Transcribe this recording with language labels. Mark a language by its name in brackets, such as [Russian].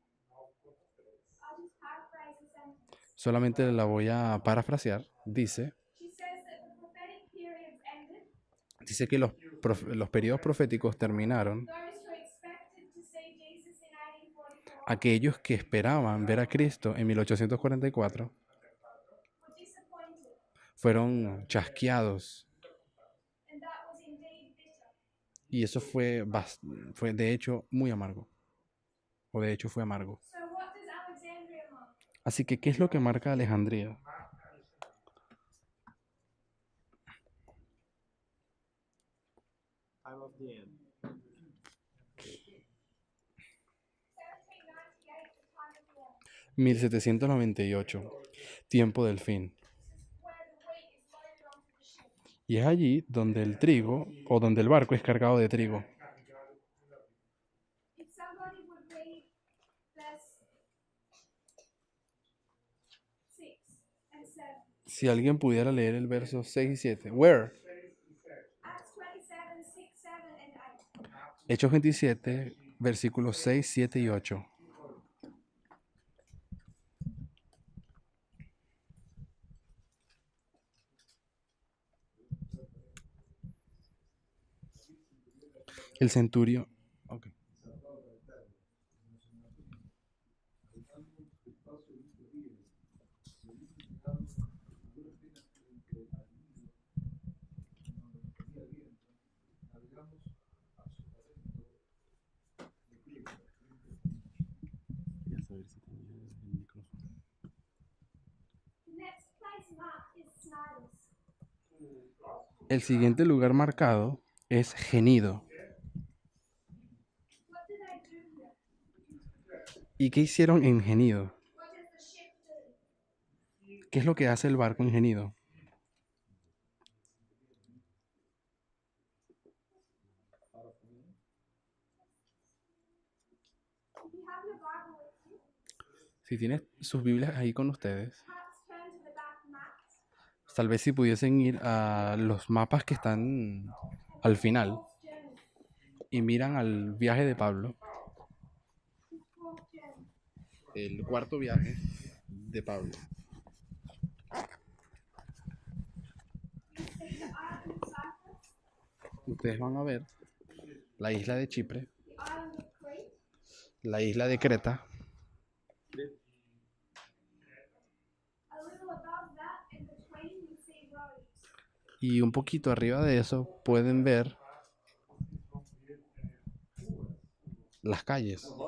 [English] I'll just paraphrase the sentence. [Spanish] Solamente la voy a parafrasear. Dice [English] She says that the prophetic periods ended. [Spanish] que los periodos proféticos terminaron. [English] Those who expected to see Jesus in 1844 [Spanish] Aquellos que esperaban ver a Cristo en 1844 [English] were disappointed, [Spanish] fueron chasqueados. [English] and that was indeed bitter. [Spanish] Y eso fue de hecho muy amargo. O de hecho fue amargo. [English] So what does Alexandria mark? [Spanish] Así que, ¿qué es lo que marca Alejandría? [English] Time of the end. 1798, the time of the end. [Spanish] 1798. Tiempo del fin. [English] Where the wheat is loaded onto the ship. [Spanish] Y es allí donde el trigo o donde el barco es cargado de trigo. [English] If somebody would read verse 6 and 7. [Spanish] Si alguien pudiera leer el verso 6 y 7. [English] Where? Acts 27, 6, 7, and 8. [Spanish] Hechos 27, versículos 6, 7 y 8. El centurio. Ok. [English] The next place marked is Sniders. [Spanish] El siguiente lugar marcado es Genido. [English] What do they do here? [Spanish] ¿Y qué hicieron en Genido? [English] What does the ship do? [Spanish] ¿Qué es lo que hace el barco en Genido? [English] If you have your Bible with you, [Spanish] Si tienen sus Biblias ahí con ustedes, [English] perhaps turn to the back maps. [Spanish] tal vez si pudiesen ir a los mapas que están al final [English] Fourth journey. [Spanish] y miran al viaje de Pablo, [English] Fourth journey. [Spanish] el cuarto viaje de Pablo. [English] You see the island of Cyprus, [Spanish] Ustedes van a ver la isla de Chipre, [English] the island of Crete, [Spanish] la isla de Creta, [English] a little above that in between you see Rhodes. [Spanish] y un poquito arriba de eso pueden ver las calles.